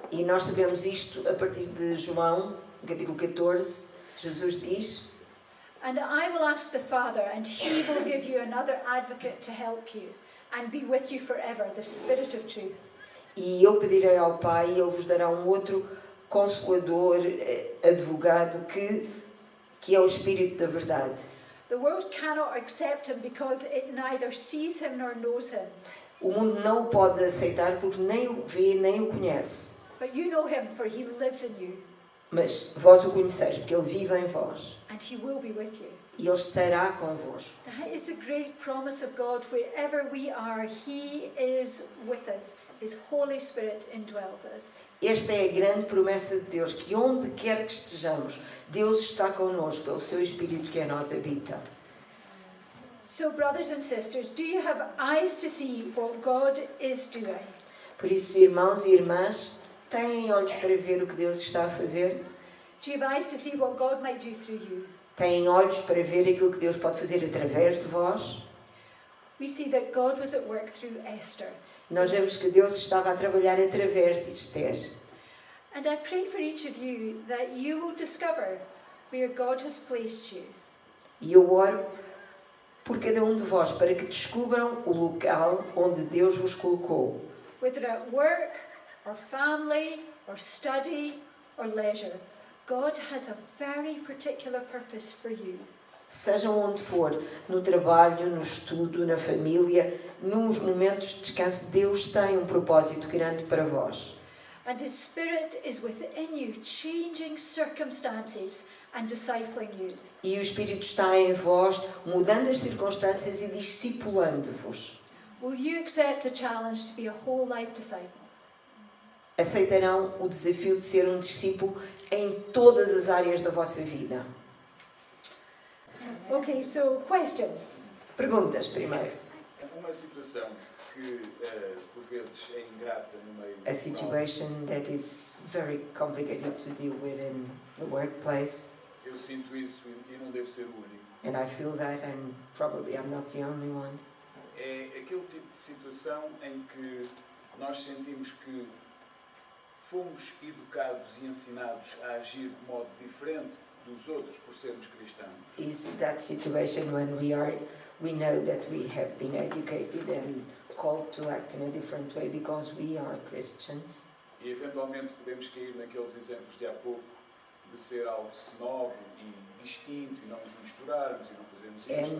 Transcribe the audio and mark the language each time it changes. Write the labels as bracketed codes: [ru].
[pt] E nós sabemos isto a partir de João, capítulo 14. Jesus diz: [en] And I will ask the Father, and he will give you another advocate to help you, and be with you forever, the Spirit of truth. [pt] E eu pedirei ao Pai, e Ele vos dará um outro consolador, advogado, que é o Espírito da verdade. [en] The world cannot accept him because it neither sees him nor knows him. [pt] O mundo não o pode aceitar porque nem o vê, nem o conhece. [en] But you know him, for he lives in you. [pt] Mas vós o conheceis, porque Ele vive em vós. [en] And he will be with you. [pt] E Ele estará convosco. [en] That is the great promise of God. Wherever we are, he is with us. His Holy Spirit indwells us. [pt] Esta é a grande promessa de Deus, que onde quer que estejamos, Deus está connosco, pelo seu Espírito que em nós habita. [en] So, brothers and sisters, do you have eyes to see what God is doing? [pt] Por isso, irmãos e irmãs, têm olhos para ver o que Deus está a fazer? [en] Do you have eyes to see what God might do through you? [pt] Têm olhos para ver aquilo que Deus pode fazer através de vós? [en] We see that God was at work through Esther. [pt] Nós vemos que Deus estava a trabalhar através de Esther. [en] And I pray for each of you that you will discover where God has placed you. [pt] E eu oro por cada um de vós para que descubram o local onde Deus vos colocou. [en] Whether at work, or family, or study, or leisure, God has a very particular purpose for you. [pt] Sejam onde for, no trabalho, no estudo, na família, nos momentos de descanso, Deus tem um propósito grande para vós. [en] And His Spirit is within you, changing circumstances and discipling you. [pt] E o Espírito está em vós, mudando as circunstâncias e discipulando-vos. [en] Will you accept the challenge to be a whole life disciple? [pt] Aceitarão o desafio de ser um discípulo em todas as áreas da vossa vida? [en] Okay, so questions. [pt] Perguntas primeiro. Uma situação que por vezes é ingrata no meio [en] A situation that is very complicated to deal with in the workplace. [pt] Eu sinto isso e não devo ser o único. [en] And I feel that, and probably I'm not the only one. [pt] É aquele tipo de situação em que nós sentimos que fomos educados e ensinados a agir de modo diferente dos outros por sermos cristãos. [en] Is that situation when we know that we have been educated and called to act in a different way because we are Christians? [pt] E eventualmente podemos cair naqueles exemplos de há pouco de ser algo snob e distinto e não nos misturarmos e não fazermos isso.